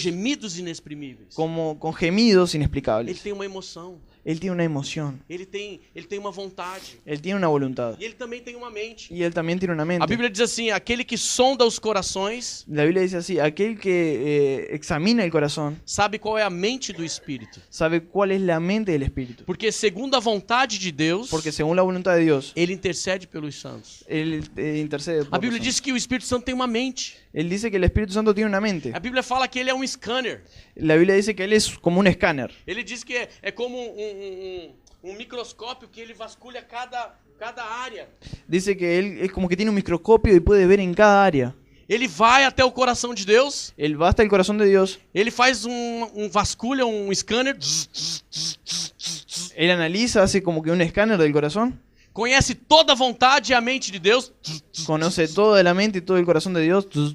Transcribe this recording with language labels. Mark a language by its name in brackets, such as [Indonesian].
[Portuguese] gemidos inexprimíveis. [Spanish] como con gemidos [Portuguese] Ele [Spanish] inexplicables. [Portuguese] tem uma emoção, [Spanish] Él tiene una emoción, [Portuguese] ele tem uma vontade. [Spanish] Él tiene una voluntad [Portuguese] E ele também tem uma mente. [Spanish] y Él también tiene una [Portuguese] A [Spanish] mente. [Portuguese] Bíblia diz assim: aquele que sonda os corações [Spanish] La Biblia dice así, aquel que examina el corazón [Portuguese] sabe qual é a mente do Espírito. [Spanish] sabe cuál es la mente del Espíritu. [Portuguese] Porque segundo a vontade de Deus, [Spanish] Porque según la voluntad de Dios, [Portuguese] ele intercede pelos santos. [Spanish] Él intercede por [Portuguese] A Bíblia [Spanish] nosotros. [Portuguese] diz que o Espírito Santo tem uma mente. [Spanish] Él dice que el Espíritu Santo tiene una mente. [Portuguese] A Bíblia fala que ele é um scanner. [Spanish] La Biblia dice que Él es como un escáner. [Portuguese] Ele diz que é como um microscópio que ele vasculha cada área. [Spanish] Dice que Él es como que tiene un microscopio y puede ver en cada área. [Portuguese] Ele vai até o coração de Deus, [Spanish] Él va hasta el corazón de Dios, [Portuguese] ele faz vasculha, um scanner, [Spanish] Él analiza, hace como que un escáner del corazón, [Portuguese] conhece toda a vontade e a mente de Deus, [Spanish] conoce toda la mente y todo el corazón de Dios,